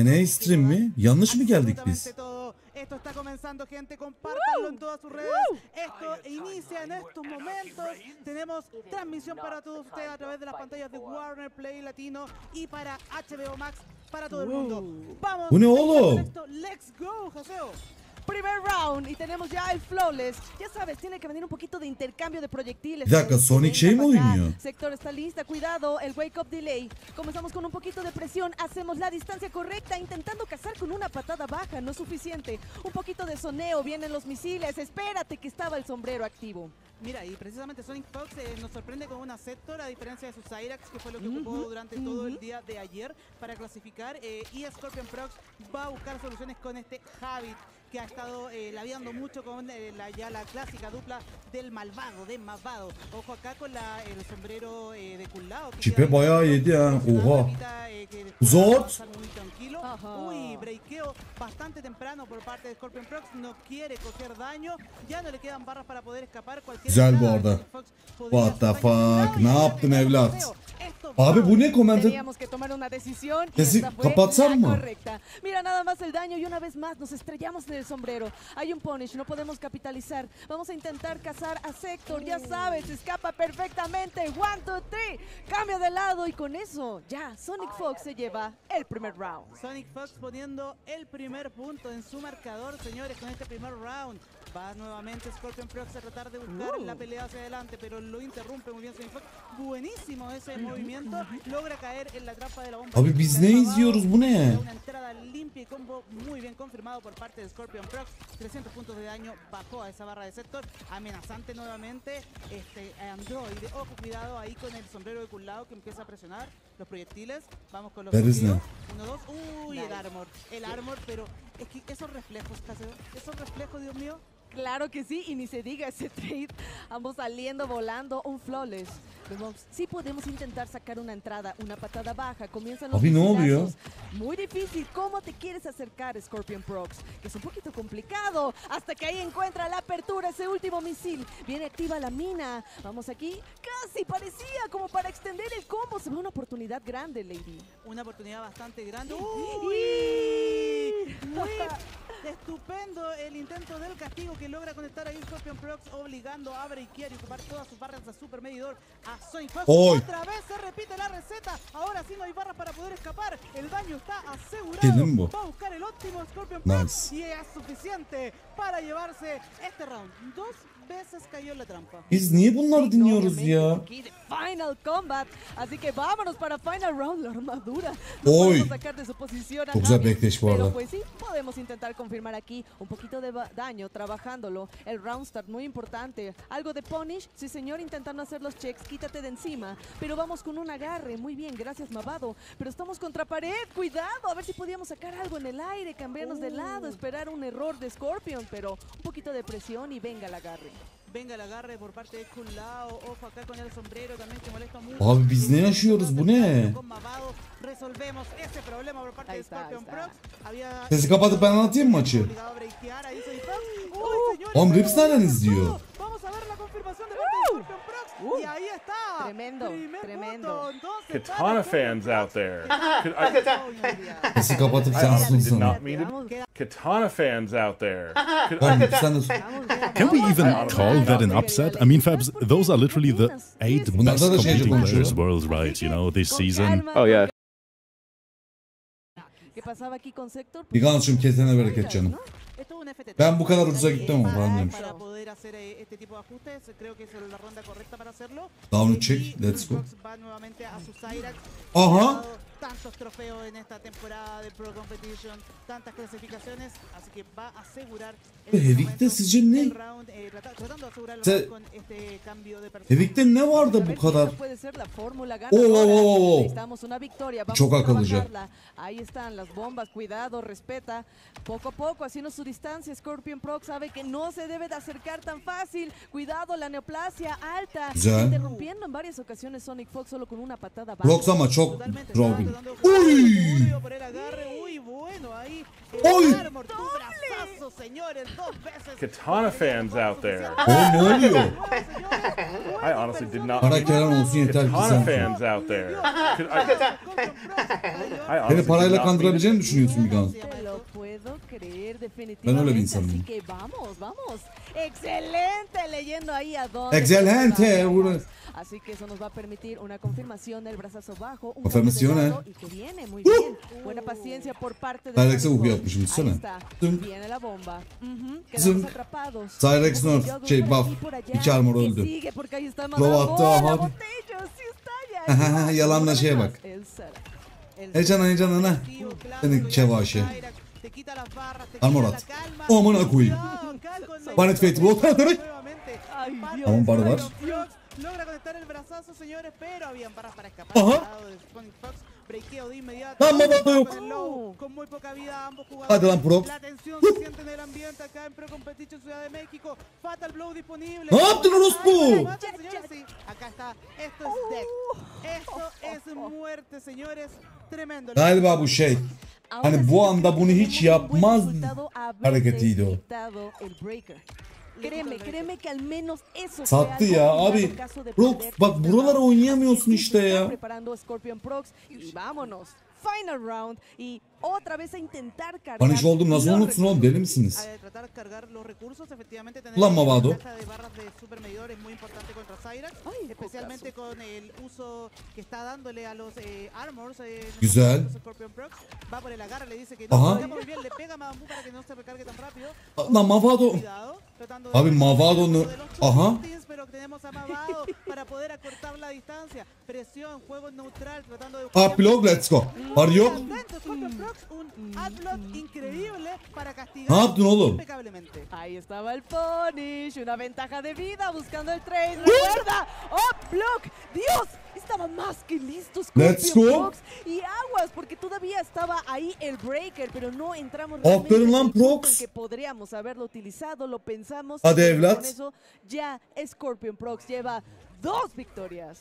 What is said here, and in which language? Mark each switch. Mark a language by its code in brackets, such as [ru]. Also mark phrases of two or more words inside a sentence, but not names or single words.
[tr] En stream mi? Yanlış mı geldik biz? [es] Absolutamente todo. Esto está comenzando, gente. Compártanlo en todas sus redes. Esto inicia en estos momentos. Tenemos transmisión para todos ustedes a través de las pantallas de Warner Play Latino y para HBO Max para todo el mundo. Vamos. [tr] Bu ne oğlum? [es] Esto. [en] Let's go, Joseo. [es] Primer round y tenemos ya el flawless. Ya sabes, tiene que venir un poquito de intercambio de proyectiles. [tr] Bir dakika, Sonic şey mi oynuyor? [es] Sector está lista, cuidado, el [en] wake up delay. [es] Comenzamos con un poquito de presión, hacemos la distancia correcta, intentando cazar con una patada baja, no es suficiente. Un poquito de soneo, vienen los misiles, espérate que estaba el sombrero activo. Mira, y precisamente Sonic Fox nos sorprende con una Sector, a diferencia de su Cyrax, que fue lo que ocupó durante todo el día de ayer para clasificar. Y Scorpion Prox va a buscar soluciones con este Habit, que ha estado labiando mucho con la clásica dupla del malvado, de malvado. Ojo acá con el sombrero de Kullao. [tr] Çipe bayağı yedi ha. Oha. Zot. [es] Muy tranquilo. Ajá. Uy, breakeo bastante temprano por parte de Scorpion Prox. No quiere coger daño. Ya no le quedan barras para poder escapar. Cualquier [tr] Güzel bu [es] entrada de [tr] arada. [es] Sonic Fox podría [en] What the [es] hacer daño. [tr] fuck? Ne yaptın evlat? [es] Esto [tr] Abi [es] va. [tr] bu ne komentar? [es] Teníamos que tomar una decisión y [tr] Sesi [es] esta fue [tr] kapatsam [es] la [tr] mı? [es] correcta. Mira nada más el daño y una vez más nos estrellamos en el sombrero. Hay un punish, no podemos capitalizar. Vamos a intentar cazar a Sector, ya sabes, escapa perfectamente. 1, 2, 3, cambia de lado y con eso ya Sonic Fox se lleva el primer round. Sonic Fox poniendo el primer punto en su marcador, señores, con este primer round. Va nuevamente Scorpion Prox a tratar de buscar la pelea hacia adelante, pero lo interrumpe muy bien Sonic Fox. Buenísimo ese movimiento. Logra caer en la trampa de la bomba. [tr] Abi biz ne izliyoruz, bu ne? [es] Una entrada limpia y combo muy bien confirmado por parte de Scorpion Prox. 300 puntos de daño bajó a esa barra de Sector. Amenazante nuevamente. Android. Ojo, cuidado ahí con el sombrero de Kullao que empieza a presionar los proyectiles. Vamos con los Perisne. 1, 2. Uy, el armor. El armor, pero es que esos reflejos, Caseo, esos reflejos, Dios mío. Claro que sí, y ni se diga ese trade. Ambos saliendo volando, un flawless. Vemos, sí podemos intentar sacar una entrada, una patada baja. Comienzan los [tr] Abi ne oluyor? [es] misilazos. Muy difícil. ¿Cómo te quieres acercar, Scorpion Prox? Que es un poquito complicado. Hasta que ahí encuentra la apertura, ese último misil. Viene activa la mina. Vamos aquí. Casi parecía como para extender el combo. Se ve una oportunidad grande, Lady. Una oportunidad bastante grande. ¡Uy! Muy estupendo el intento del castigo que logra conectar ahí Scorpion Prox, obligando a breakear y ocupar todas sus barras de super medidor a Sonic Fox. Oy. Otra vez se repite la receta. Ahora sí no hay barras para poder escapar. El daño está asegurado. Qué limbo. Va a buscar el óptimo Scorpion Prox Nice. y es suficiente para llevarse este round. 2 veces cayó en la trampa. [tr] Biz niye bunları dinliyoruz [es] Obviamente, [tr] ya? [es] aquí de Final Combat. Así que vámonos para Final Round. La armadura. No Oy. podemos sacar de su posición a [tr] Çok güzel [es] nadie, [tr] backdash bu [es] pero [tr] arada. [es] pues sí, podemos intentar confirmar aquí un poquito de daño trabajándolo. El [en] round start [es] muy importante. Algo de punish. Sí, señor, intentando hacer los checks. Quítate de encima. Pero vamos con un agarre. Muy bien, gracias, Mavado. Pero estamos contra pared. Cuidado. A ver si podíamos sacar algo en el aire. Cambiarnos de lado. Esperar un error de Scorpion. Pero un poquito de presión y venga el agarre. Venga el agarre por parte de Kunlao. Ojo acá con el sombrero también que molesta mucho. [tr] Abi biz ne yaşıyoruz, bu ne? [es] Con Mavado resolvemos ese problema por parte Ahí de está, Scorpion ahí está. Prox. Había [tr] Sesi kapatıp ben anlatayım mı maçı? [es] obligado a breakear ahí Sonic Fox. Uy, señores, [tr] Oğlum Rips nereden [es] todo. [tr] izliyor? [es] Vamos a ver la confirmación de parte de Scorpion Prox. Y ahí está. Tremendo, Primer tremendo. punto. Entonces, [en] Katana [es] para [en] fans [es] Scorpion [en] out there. [es] Prox. [tr] Sesi kapatıp [en] I [tr] sen [en] honestly did [tr] sussun. [en] not mean to. Katana fans out there. [tr] Oğlum Rips sen de sus. [en] Can we even call that an upset? I mean, Fabs, those are literally the 8 [tr] Bunlar [en] best [tr] da şey [en] competing [tr] konuşuyor. [en] players worldwide, you know, this [es] Con [en] season. [es] calma, [en] Oh, yeah. [es] ¿Qué pasaba aquí con Sector? [tr] Giganşım kesene bereket canım. [es] Esto es un FTT. [tr] Ben bu kadar ucuza gittim ama falan demiş. [es] Para poder hacer este tipo de ajustes, creo que es la ronda correcta para hacerlo. [en] Down [es] Y [en] check, let's go. [es] Fox va nuevamente a su Cyrax. Aha. Ha dado tantos trofeos en esta temporada de Pro Competition, tantas clasificaciones, así que va a asegurar en este [tr] Hevik'te [es] momento [tr] sizce ne? [es] el round, tratando de asegurar el Se- round con este cambio de personaje. [tr] Hevik'te ne var da bu kadar? [es] Puede ser la fórmula [en] Oh, oh, [es] ganadora. [en] oh, oh. [es] Necesitamos una victoria. Vamos [tr] Çok [es] a [tr] akıllıca. [es] trabajarla. Ahí están las bombas. Cuidado, respeta. Poco a poco, haciendo su distancia. Scorpion Prox sabe que no se debe de acercar tan fácil. Cuidado, la neoplasia alta. [tr] Güzel. [es] Interrumpiendo en varias ocasiones Sonic Fox solo con una patada baja. [tr] Prox ama çok Totalmente, Robin. [es] estaba tratando de jugar Uy. seguro por el agarre. Uy, bueno, ahí. Uy. Armor, tu brazazo, señores, 2 veces. [en] Katana fans out there. [tr] Oğlum ne oluyor? [en] I honestly did not [es] Para [en] mean to. [tr] Kerem olsun yeter ki [en] Katana [tr] sen. [en] fans out there. I honestly [tr] Beni [en] did [tr] parayla [en] not [tr] kandırabileceğini [en] mean [tr] mi düşünüyorsun Gigan? [es] Te lo puedo creer [tr] Ben [es] definitivamente. [tr] öyle bir insanım. [es] Así que vamos, vamos. Excelente leyendo ahí a dónde. Excelente, vamos. Así que eso nos va a permitir una confirmación del brazazo bajo. Un Confirmación, cambio de lado y que viene muy bien. Buena paciencia por parte de [tr] Cyrex'e [es] Sonic [tr] uhu [es] Fox. [tr] yapmışım, [es] Ahí [tr] düşünsene. [es] está. [tr] Zınk. [es] Viene la bomba. Quedamos [tr] Zınk. [es] atrapados. [tr] Cyrex [es] Un [tr] nerf, [es] poquillo [tr] şey, [es] por [tr] buff. [es] aquí, por allá. [tr] İki armor [es] Y [tr] öldü. [es] sigue porque ahí está [tr] Prova [es] mandando [tr] attı, [es] bola, [tr] hadi. [es] botello, sí está ya. [tr] Aha, yalanla şeye bak. [es] El Sara. El [tr] Heyecan ana. Senin kevaşe. Armor at. Amına koyayım. Banet Fate Block atarak. [es] Ay, Dios. [tr] Tamam bar var. [es] Logra conectar el brazazo, señores, pero habían barras para escapar. Ajá. Al lado de Sonic Fox, breakeo de inmediato. [tr] Lan Mavado yok. [es] Con el low, con muy poca vida ambos jugadores. [tr] Hadi lan Prox. [es] La tensión se siente en el ambiente acá en Pro Competition Ciudad de México. Fatal Blow disponible. [tr] Ne yaptın orospu? [es] Ay, mata, señores, sí. Acá está. Esto es death. Esto es muerte, señores. Tremendo. [tr] Galiba bu şey. Hani bu anda bunu hiç yapmaz hareketiydi o. [es] Créeme que al menos eso [tr] Sattı [es] fue [tr] ya [es] algo [tr] abi. [es] en caso de [tr] Prox [es] perder [tr] bak [es] este [tr] buralara [es] round. [tr] oynayamıyorsun işte [es] Está [tr] ya. [es] preparando Scorpion Prox y vámonos. [en] Final round [es] y otra vez a intentar cargar. [tr] Punish oldum nasıl [es] los [tr] unutsun oğlum deli misiniz? [es] Tratar de cargar los recursos, efectivamente tener [tr] Ulan Mavado. [es] ventaja de barras de super medidor es muy importante contra Cyrax, Ay, especialmente con el uso que está dándole a los armors. [tr] Güzel. [es] Scorpion Prox va por el agarre, le dice que Ajá. no, muy bien, le pega a Bambú para que no se recargue tan rápido. [tr] Lan Mavado. [es] Cuidado, tratando de [tr] Abi Mavado'nu. [es] de los [tr] Aha. [es] Chutis, pero Prox, tenemos a Mavado para poder acortar la distancia. Presión, juego neutral, tratando de... [en] Up block, let's go. [tr] Var yok. [es] Scorpion Prox, un adblock increíble para castigar [tr] Ne yaptın oğlum? [es] impecablemente. Ahí estaba el punish, una ventaja de vida buscando el trade. Recuerda, [en] up block, [es] Dios, estaba más que listo [en] Let's [es] Scorpion [en] go. [es] Prox. Y aguas, porque todavía estaba ahí el breaker, pero no entramos [tr] Aferin lan [es] en el punto [tr] Prox. [es] en que podríamos haberlo utilizado, lo pensamos. [tr] Hadi [es] y [tr] evlat. [es] con eso ya Scorpion Prox lleva 2 victorias.